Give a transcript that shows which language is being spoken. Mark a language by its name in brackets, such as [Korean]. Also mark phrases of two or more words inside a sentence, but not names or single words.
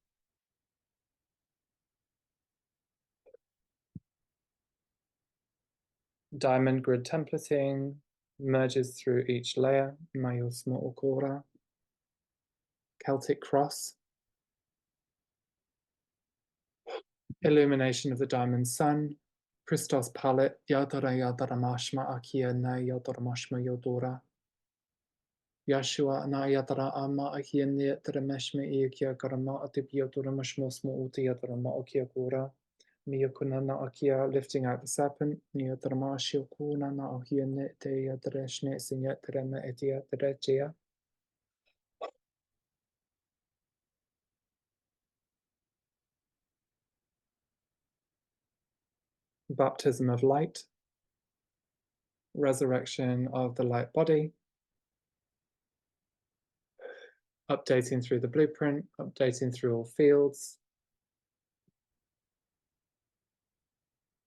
[English] Diamond grid templating merges through each layer. Celtic cross. Illumination of the diamond sun. Christos palette. Yadara yadara mashma akia na yadara mashma yodora. Yeshua na yadara ama akia ne trameshme ikia karama atipiotura mashmosmo uti yadara ma akia gora. Miyakunana akia lifting out the serpent. Niyadrama shiokuna na akia ne te yadreshne sinyat trema etia drechia. Baptism of light. Resurrection of the light body. Updating through the blueprint, updating through all fields.